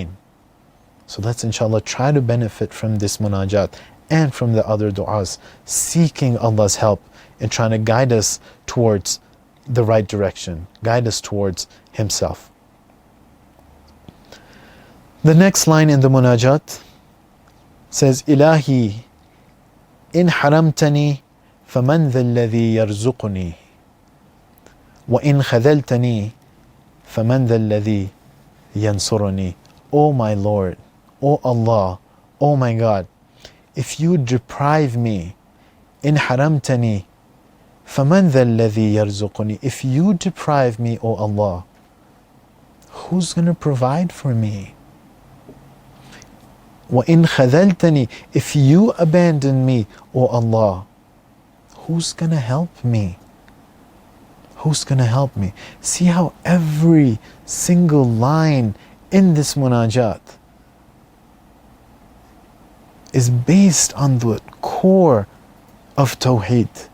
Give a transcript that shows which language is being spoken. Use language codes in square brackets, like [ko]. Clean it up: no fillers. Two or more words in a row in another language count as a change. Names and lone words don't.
[en] So let's inshallah try to benefit from this munajat and from the other du'as, seeking Allah's help and trying to guide us towards the right direction, guide us towards Himself. The next line in the munajat says, [ar] إلهي إن حرمتني فمن ذا الذي يرزقني وإن خذلتني فمن ذا الذي ينصرني. [en] O my Lord, O Allah, O my God, if you deprive me, [ar] إن حرمتني فمن ذا الذي يرزقني, [en] if you deprive me, O Allah, who's going to provide for me? [ar] وَإِنْ خَذَلْتَنِي, [en] if you abandon me, O Allah, who's going to help me? Who's going to help me? See how every single line in this munajat is based on the core of Tawheed.